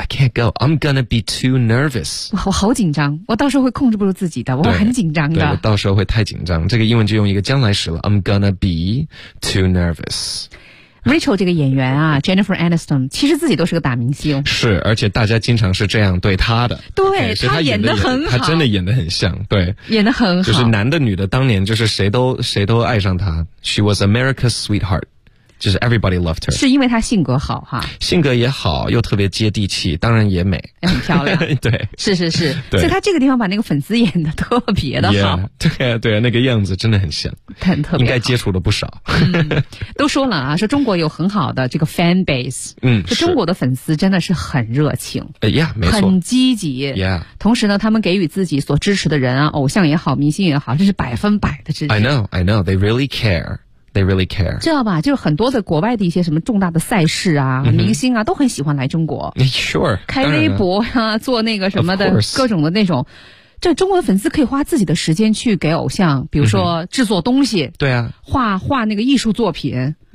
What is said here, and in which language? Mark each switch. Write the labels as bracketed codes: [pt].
[en] I can't go I'm gonna be too nervous [zh] 我好紧张我到时候会控制不住自己的我很紧张的对我到时候会太紧张这个英文就用一个将来时了 [en] I'm gonna be too nervous [zh] Rachel 这个演员啊 Jennifer Aniston 其实自己都是个大明星是而且大家经常是这样对她的对她、 okay, 演得很好她真的演得很像对演得很好就是男的女的当年就是谁都爱上她 [en] She was America's sweetheart [zh] 就是 [en] everybody loved her [zh] 是因为她性格好哈性格也好又特别接地气当然也美很漂亮对是是是对所以她这个地方把那个粉丝演得特别的好 yeah, 对啊对啊那个样子真的很像很特别应该接触了不少都说了啊说中国有很好的这个 fan base 是中国的粉丝真的是很热情、 yeah, 没错很积极、 yeah. 同时呢他们给予自己所支持的人啊偶像也好明星也好这是百分百的支持 [en] I know they really care they really care [zh] 知道吧就是很多的国外的一些什么重大的赛事啊、mm-hmm. 明星啊都很喜欢来中国 [en] sure [zh] 开微博啊做那个什么的各种的那种这中国的粉丝可以花自己的时间去给偶像比如说制作东西、嗯、对啊画那个艺术作品